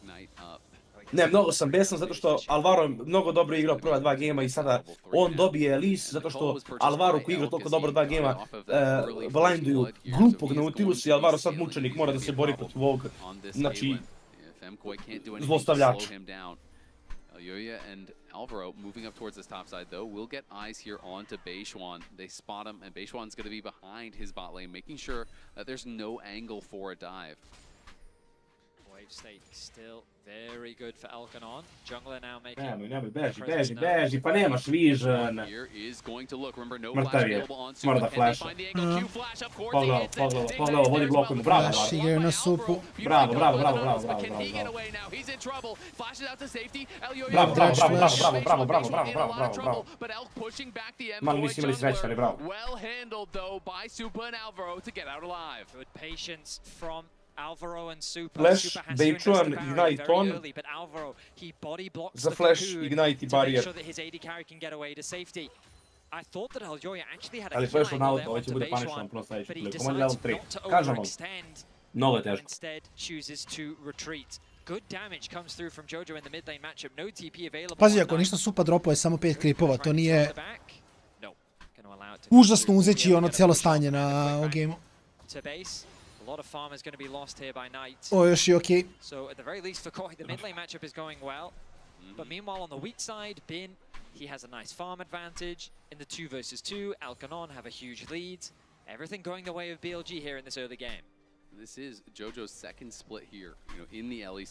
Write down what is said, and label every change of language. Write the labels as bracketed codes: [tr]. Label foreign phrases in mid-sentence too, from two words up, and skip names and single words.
[sr] Ne, mnogo sam besan zato što Alvaro je mnogo dobro igrao prva 2 gema i sada on dobije Elise zato što Alvaro koji igra toliko dobro 2 gema blinduju glupog Nautilusa i Alvaro sad mučenik mora da se bori protiv ovog, znači, zlostavljača. [en] Alvaro moving up towards this top side though will get eyes here onto Beishwan. They spot him and Beishwan's going to be behind his bot lane, making sure that there's no angle for a dive. Wave state still very good for Alkanon. Jungler now making... [sr] Nemoj, beži, pa nemaš vision. Mrtav je, mora da flasha. Pogledao, vodi blokom, bravo. Flash igraju na supu. Bravo. Malo nisi imali sreće, ali bravo. [en] Good patience from Alvaro and Super. Flash, Beichuan, Ignite on. [sr] Za Flash, Ignite i Barrier. Ali Flash on out, ovo će bude panično puno sledeće. Komand level 3. Kažem vam, mnogo je teško. Pazi, ako ništa Supa dropao je samo 5 kripova, to nije užasno uzeći ono cijelo stanje na ovom gameu. [en] lot of farmers going to be lost here by Knight. [sr] O, još i okej. [en] So at the very least for Koi, the mid lane matchup is going well. But meanwhile on the weak side, Bin, he has a nice farm advantage. In the 2 versus 2, Canon have a huge lead. Everything going the way of BLG here in this early game. This is JoJo's second split here, in the LEC.